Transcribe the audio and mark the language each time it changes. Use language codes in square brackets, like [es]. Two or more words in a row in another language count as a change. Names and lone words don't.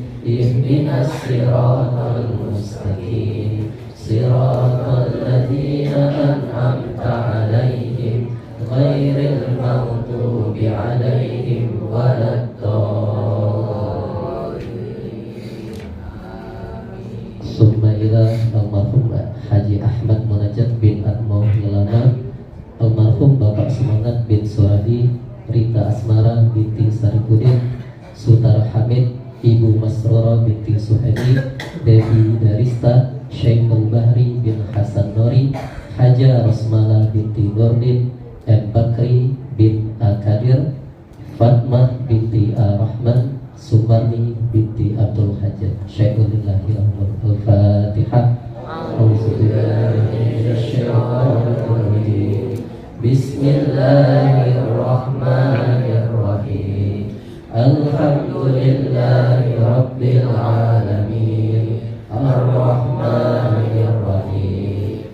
[ar] اهدنا الصراط المستقيم صراط الذين أنعمت عليهم غير المغضوب عليهم ولا الضالين. ثم إلى المرحوم Haji Ahmad Munajat bin Atmau Hilana, almarhum Bapak Semangat bin Suradi, Rita Asmara binti Saripudin, Sutara Hamid, Ibu Masrura binti Suhadi, Devi Darista, Syekhul Bahri bin Hasan Nori, Haja Rosmala binti Nurdin, M. Bakri bin Akadir, Fatmah binti Ar-Rahman, Sumarni binti Abdul Hajat. شيء لله الفاتحة. بسم الله الرحمن الرحيم. الحمد لله رب العالمين. الرحمن الرحيم.